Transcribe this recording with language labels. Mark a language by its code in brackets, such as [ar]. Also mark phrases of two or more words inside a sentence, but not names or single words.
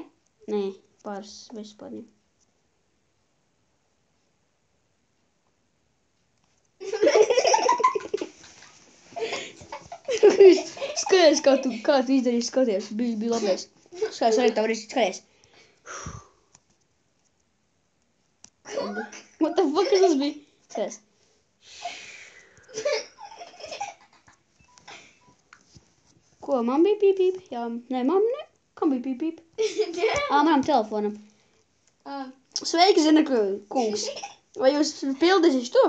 [lv] Nē, pāris bez spārniem. Skaties, kā tu izdarīsi, skaties. Bija labais. Skaties, arī tā var izdarīt, skaties. [en] What the fuck [lv] tas bija? Skaties. Ko, man bija pīp? Jā, nē, man ne. Kam bija pīp? Manam telefonam. Sveiki, zina, kungs. Vai jūs pildīsiet to?